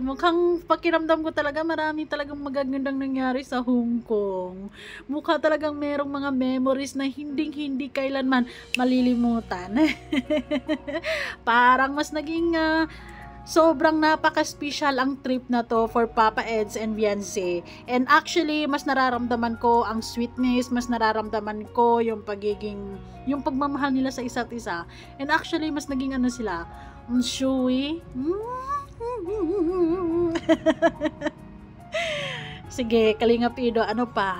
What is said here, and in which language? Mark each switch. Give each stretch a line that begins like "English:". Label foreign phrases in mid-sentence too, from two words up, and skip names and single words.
Filipino: Mukhang pakiramdam ko talaga marami talagang magagandang nangyari sa Hong Kong. Mukha talagang merong mga memories na hindi kailanman malilimutan. Parang mas naging sobrang napaka-special ang trip na to for Papa Eds and Viancy.
English: And actually,
Filipino: mas nararamdaman ko ang sweetness, mas nararamdaman ko yung pagmamahal nila sa isa't isa.
English: And actually,
Filipino: mas naging ano sila, chewy. Sige, Kalingap Edo, ano pa?